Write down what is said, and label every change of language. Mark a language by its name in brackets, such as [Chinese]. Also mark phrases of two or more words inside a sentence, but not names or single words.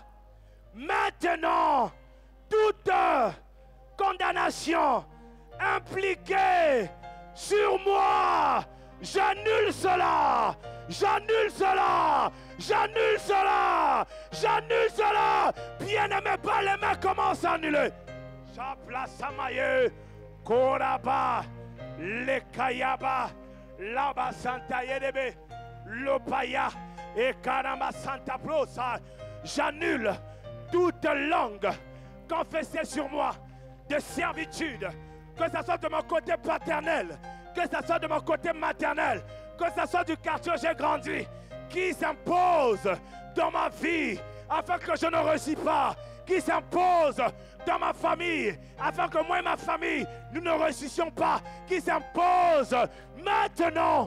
[French] Maintenant, toute condamnation impliquée sur moi, j'annule cela, Bien-aimé, pas les mains commencent à annuler. Chaplassamaye, Koraba, Lekayaba, Laba Santa Yedebe, Lopaya et Karama Santa Prosa. J'annule toute langue confessée sur moi de servitude, que ce soit de mon côté paternel, que ce soit de mon côté maternel, que ce soit du quartier où j'ai grandi, qui s'impose dans ma vie afin que je ne réussis pas, qui s'impose dans ma famille afin que moi et ma famille nous ne réussissions pas, qui s'impose maintenant.